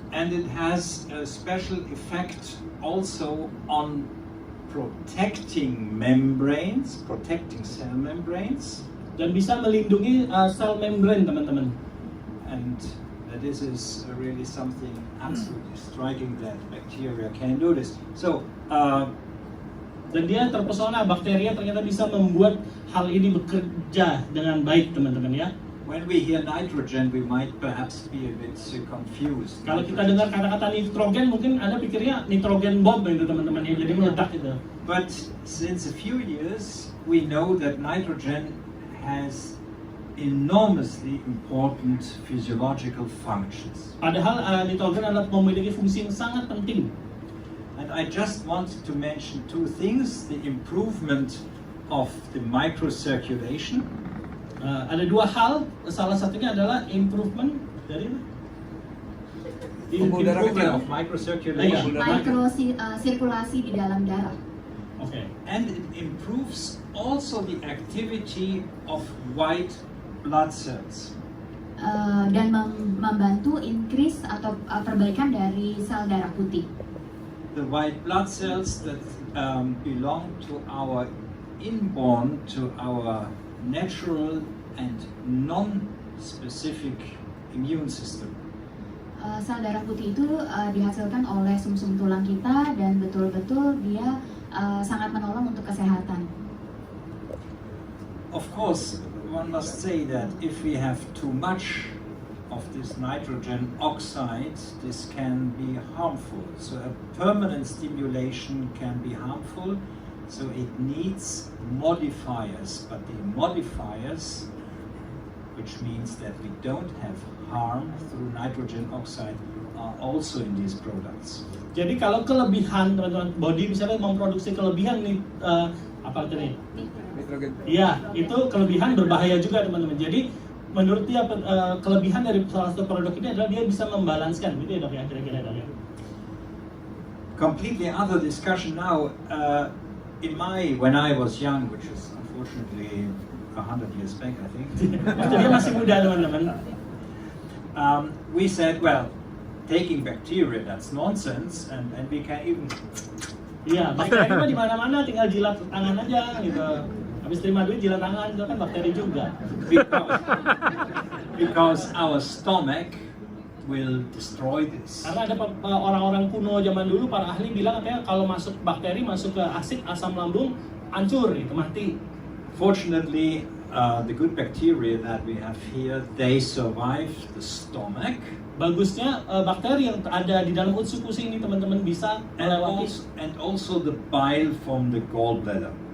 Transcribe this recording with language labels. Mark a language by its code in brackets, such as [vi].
[en] And it has a special effect also on protecting membranes, protecting cell membranes. [id] Dan bisa melindungi sel membran teman-teman. [en] And this is really something absolutely striking that bacteria can do this. So, [id] dan dia terpesona bakteria ternyata bisa membuat hal ini bekerja dengan baik teman-teman ya. [en] When we hear nitrogen, we might perhaps be a bit confused. [id] Kalau kita dengar kata-kata nitrogen, mungkin Anda pikirnya [en] nitrogen bomb [id] itu teman-teman ya, jadi meledak itu. [en] But since a few years, we know that nitrogen has enormously important physiological functions. [id] Padahal nitrogen adalah memiliki fungsi yang sangat penting. [en] And I just wanted to mention two things: the improvement of the microcirculation. [id] Ada dua hal, salah satunya adalah improvement dari [en] improvement of microcirculation. [id] Sirkulasi di dalam darah. [en] Okay. And it improves also the activity of white blood cells. [id] Dan membantu increase atau perbaikan dari sel darah putih. [en] The white blood cells that belong to our inborn, to our natural and non-specific immune system. [id] Sel darah putih itu dihasilkan oleh sumsum tulang kita dan betul-betul dia sangat menolong untuk kesehatan. [en] Of course, one must say that if we have too much of this nitrogen oxide, this can be harmful. So a permanent stimulation can be harmful. So it needs modifiers, but the modifiers, which means that we don't have harm through nitrogen oxide, are also in these products. [id] Jadi kalau kelebihan teman-teman, body misalnya memproduksi kelebihan nih, apa itu nih? Iya, itu kelebihan berbahaya juga teman-teman. Jadi menurut dia kelebihan dari salah satu produk ini adalah dia bisa membalanskan, gitu ya dok ya, kira-kira dok ya. [en] Completely other discussion now. When I was young, which is unfortunately 100 years back, I think. [id] Waktu dia masih muda teman-teman. [en] We said, well, taking bacteria, that's nonsense, and we can even. [id] Iya, bakteri mah di mana-mana, tinggal jilat tangan aja gitu. Habis terima duit jilat tangan, itu kan bakteri juga. [en] Because our stomach will destroy this. [id] Karena ada orang-orang kuno zaman dulu, para ahli bilang katanya kalau masuk bakteri, masuk ke asam lambung, hancur gitu, mati. [en] Fortunately, the good bacteria that we have here, they survive the stomach. [id] Bagusnya bakteri yang ada di dalam Utsukushii ini teman-teman bisa melewati. [en] And also the bile from the gallbladder.